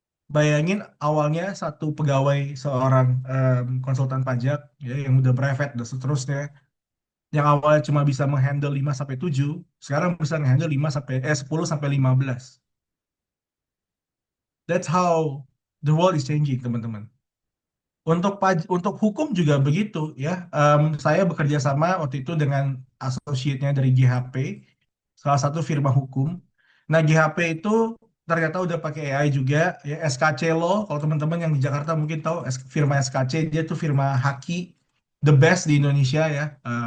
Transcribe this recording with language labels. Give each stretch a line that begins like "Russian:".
Indonesian: Bayangin awalnya satu pegawai seorang konsultan pajak ya yang udah private dan seterusnya yang awalnya cuma bisa menghandle 5 sampai 7, sekarang bisa menghandle 10 sampai 15.
English: That's how the world is changing,
Indonesian: teman-teman. Untuk hukum juga begitu ya. Saya bekerja sama waktu itu dengan associate-nya dari GHP, salah satu firma hukum. Nah, GHP itu ternyata udah pakai AI juga ya. SKC Law, kalau teman-teman yang di Jakarta mungkin tahu firma SKC, dia tuh firma Haki,
English: the best
Indonesian: di Indonesia ya.